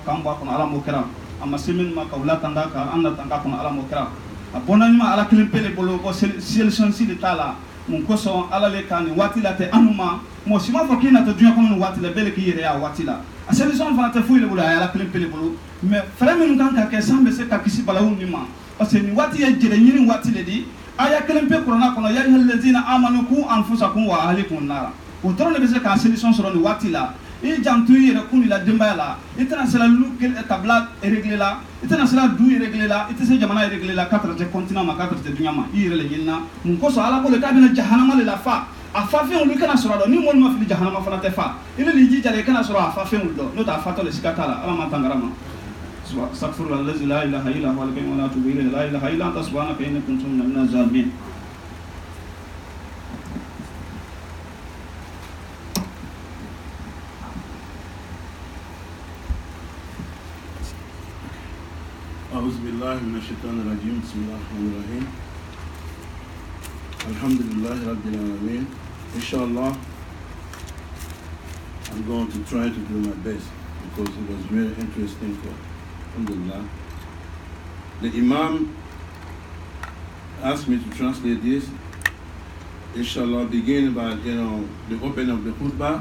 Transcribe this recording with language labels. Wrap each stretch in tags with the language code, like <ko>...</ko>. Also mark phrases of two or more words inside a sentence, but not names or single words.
<bm>k'an bɔ a kɔnɔ ala m'o kɛra a ma se minnu ma k'u latanga ka an latanga kɔnɔ ala m'o kɛra a bɔnna ɲuman ala kelen pe de bolo ko solution si de t'a la mun kosɔn ala le ka nin waati la tɛ anw ma mɔgɔ si m'a fɔ k'i na tɛ diɲɛ kɔnɔ nin waati la bɛɛ le k'i yɛrɛ ye a waati la a solution fana tɛ foyi de bolo a ye ala kelen pe de bolo mais fɛɛrɛ minnu kan ka kɛ san bɛ se ka kisi balawu nin ma</bm> <fr>parce que</fr> <bm>nin waati ye jɛrɛ ɲini waati le di aya kelen pe kuranna kɔnɔ</bm> <ar>يا أيها الذين آمنوا قوا أنفسكم وأهليكم نارا</ar> <bm>o dɔrɔn de bɛ se ka solution sɔrɔ nin waati la i janto i yɛrɛ kun la denbaya la i tɛna se la lu kabila régler la i tɛna se la du régler la i tɛ se jamana régler la k'a tɛ continent ma k'a tɛ dunya ma i yɛrɛ le ɲinina mun kosɔn ala ko le k'a bɛna jahanama le la fa a fa fɛn olu kana sɔrɔ a dɔn ni mɔlu ma fili jahanama fana tɛ fa i le ni jija i kana sɔrɔ a fa fɛn olu dɔn n'o tɛ a fatɔ le siga t'a la ala ma tangara ma</bm> <ar>أستغفر الله الذي لا إله إلا هو الحي القيوم وأتوب إليه لا إله إلا أنت سبحانك إني كنت من الظالمين أعوذ بالله من الشيطان الرجيم بسم الله الرحمن الرحيم الحمد لله رب العالمين</ar> <en>Inshallah I'm going to try to do my best because it was very interesting for Alhamdulillah. The Imam asked me to translate this. Inshallah, begin by the opening of the khutbah.</en>